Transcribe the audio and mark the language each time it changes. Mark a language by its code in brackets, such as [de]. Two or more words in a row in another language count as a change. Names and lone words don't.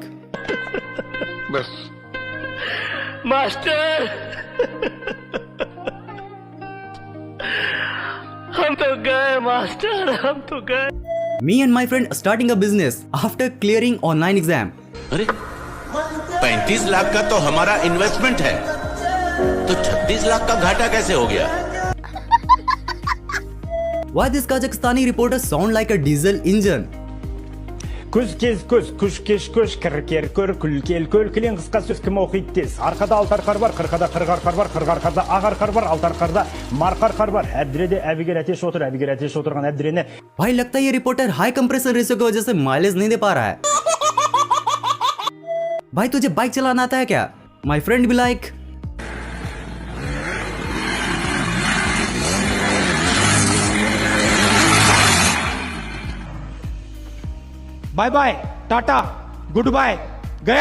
[hi] बस मास्टर हम तो गए मास्टर, हम तो गए। [en] Me and my friend starting a business after clearing online exam. [hi] अरे 35 लाख का तो हमारा इन्वेस्टमेंट है, तो 36 लाख का घाटा कैसे हो गया? [en] Why this Kazakhstani reporter sound like a diesel engine? [kk] Күз кез күз, күш кеш көш, кір көр, күл кел көл, кілең қысқа сөз кім оқиды тез. Арқада алтар қар бар, қырқада қырғар қар бар, қырғар қарда ағар қар бар, алтар қарда марқар қар бар. әбдіреде әбігер әтеш отыр, әбігер әтеш отырған әбдірене. [hi] भाई लगता है ये रिपोर्टर [en] high compressor ratio [hi] की वजह से माइलेज नहीं दे पा रहा है। भाई तुझे बाइक चलाना आता है क्या? [en] my friend भी लाइक Bye bye, tata, good bye, गया।